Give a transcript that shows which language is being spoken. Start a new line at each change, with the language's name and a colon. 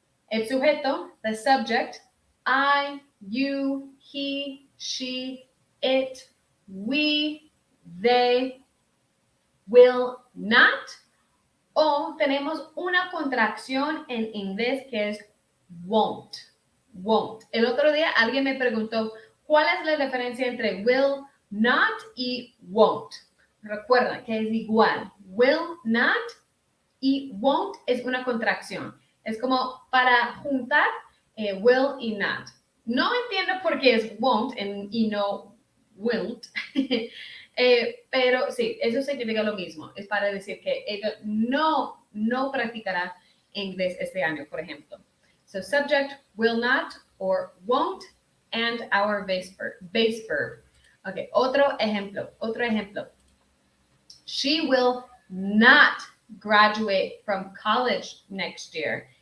Spanish: El sujeto,
English: the subject, I, you, he, she, it, we, they, will not.
Spanish: O tenemos una contracción en inglés que es won't. El otro día alguien me preguntó, ¿cuál es la diferencia entre will not y won't? Recuerda que es igual. Will not y won't es una contracción. Es como para juntar will y not. No entiendo por qué es won't y no won't. Pero sí, eso significa lo mismo. Es para decir que ella no practicará inglés este año, por ejemplo.
English: So subject, will not or won't, and our base verb. Okay,
Spanish: otro ejemplo.
English: She will not graduate from college next year.